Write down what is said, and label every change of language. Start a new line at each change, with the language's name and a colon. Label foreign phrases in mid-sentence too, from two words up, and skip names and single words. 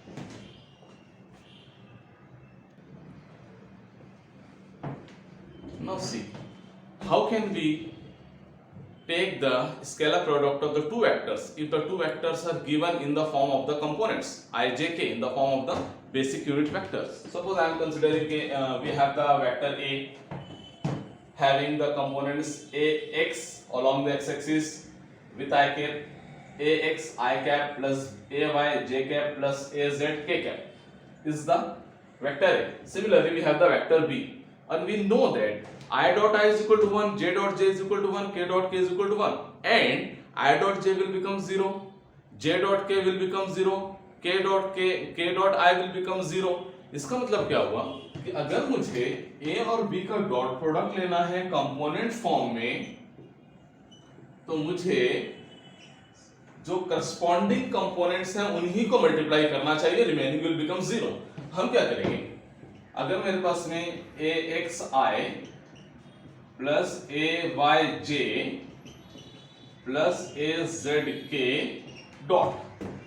English: Now see, how can we take the scalar product of the two vectors if the two vectors are given in the form of the components I, j, k, in the form of the basic unit vectors. Suppose I am considering we have the vector A having the components ax along the x-axis with I cap, ax I cap plus ay j cap plus az k cap is the vector A. Similarly, we have the vector B, and we know that I dot I is equal to 1, j dot j is equal to 1, k dot k is equal to 1, and I dot j will become 0, j dot k will become 0, k dot I will become 0.
Hindi: इसका मतलब क्या हुआ कि अगर मुझे A और B का
English: dot product
Hindi: लेना है
English: component form
Hindi: में, तो मुझे जो
English: corresponding components
Hindi: हैं उन्हीं को मल्टीप्लाई करना चाहिए,
English: remaining will become 0.
Hindi: हम क्या करेंगे, अगर मेरे पास में AXI प्लस AYJ प्लस AZK डॉट